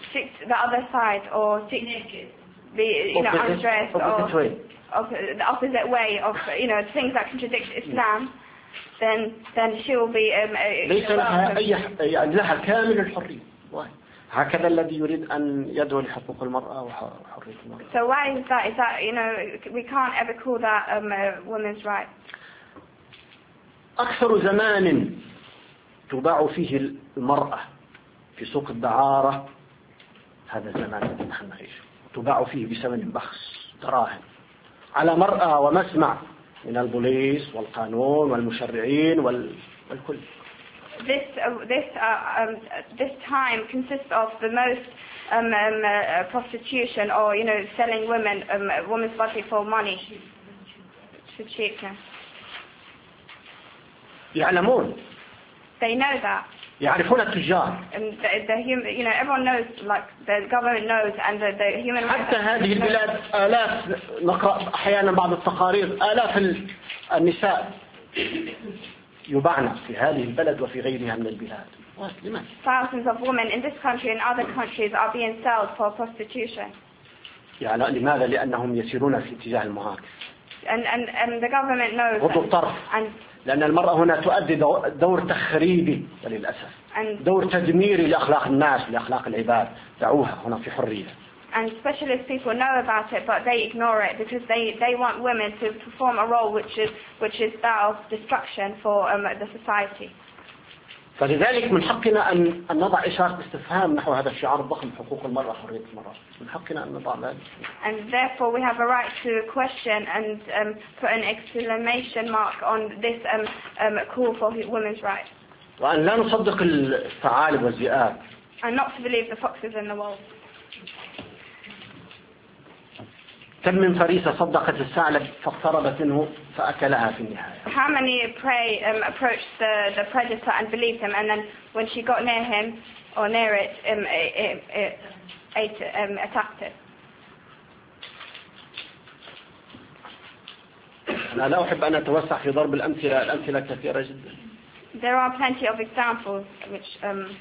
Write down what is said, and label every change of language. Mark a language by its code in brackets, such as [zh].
[en] seek the other side or seek be undressed or the opposite way of things that contradict Islam, then she will be [ar] ليس لها أي يعني لها كامل الحرية. هكذا الذي يريد أن يدعو لحقوق المرأة وحرية المرأة. [en] So why is that? Is that we can't ever call that a woman's right? [ar] أكثر زمان تباع فيه المرأة في سوق الدعارة هذا الزمان الذي نحن نعيشه. تباع فيه بثمن بخس دراهم على مرأة ومسمع من البوليس والقانون والمشرعين والكل. [en] This time consists of the most prostitution or selling women woman's body for money. [ar] يعلمون. [en] They know that. [ar] يعرفون التجار. [en] Everyone knows, the government knows, and the human rights. [ar] حتى هذه البلاد آلاف نقرأ أحيانا بعض التقارير آلاف النساء. يباعنا في هذه البلد وفي غيرها من البلاد. لماذا؟ [en] Thousands of women in this country and other countries are being sold for prostitution. [ar] يعني لماذا؟ لأنهم يسيرون في اتجاه المعاكس. [en] And the government knows. [ar] غض الطرف. لأن المرأة هنا تؤدي دور تخريبي وللأسف. دور تدميري لأخلاق الناس لأخلاق العباد. دعوها هنا في حرية. [en] And specialist people know about it, but they ignore it because they want women to perform a role which is that of destruction for the society. [ar] فلذلك من حقنا أن نضع إشارة استفهام نحو هذا الشعار الضخم حقوق المرأة حرية المرأة. من حقنا أن نضع ذلك. [en] And therefore we have a right to question and put an exclamation mark on this call for women's rights. [ar] وأن لا نصدق الثعالب والذئاب. [en] And not to believe the foxes and the wolves. [ar] كم من فريسة صدقت الثعلب فاقتربت منه فأكلها في النهاية. [en] How many prey approached the predator and believed him, and then when she got near him or near it, attacked it. [ar] أنا لا أحب أن أتوسع في ضرب الأمثلة. الأمثلة كثيرة جدا. [en] There are plenty of examples which.